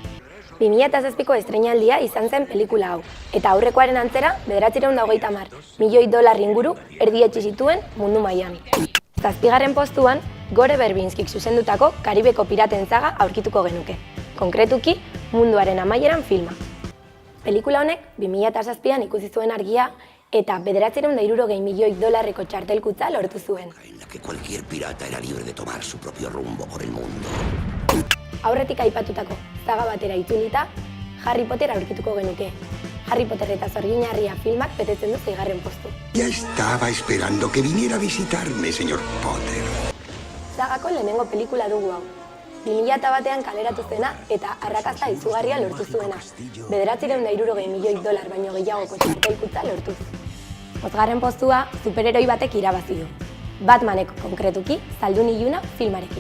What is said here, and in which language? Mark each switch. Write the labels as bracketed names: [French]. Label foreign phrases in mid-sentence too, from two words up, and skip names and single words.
[Basque] 2007ko estreinaldia izan zen pelikula hau, eta aurrekoaren antzera $930 milioi inguru erdietsi zituen mundu mailan. 7. postuan, Gore Verbinskik zuzendutako Karibeko piraten saga aurkituko genuke, konkretuki munduaren amaieran filma. Pelikula honek 2007an ikusi zuen argia eta $960 milioi txartelkutza lortu zuen. [Spanish] En la que cualquier pirata era libre de tomar su propio rumbo por el mundo. [Basque] Aurretik aipatutako saga batera itzulita, Harry Potter aurkituko genuke. Harry Potter eta Zorgin-harria filmak betetzen du 6. postu. [Spanish] Ya estaba esperando que viniera a visitarme, señor Potter. [Basque] Sagako lehenengo pelikula dugu hau. 2001an kaleratu zena eta arrakasta izugarria lortu zuena. $960 milioi baino gehiagoko txartelkutza lortuz. 5. postua superheroi batek irabazi du. Batmanek konkretuki zaldun iluna filmarekin.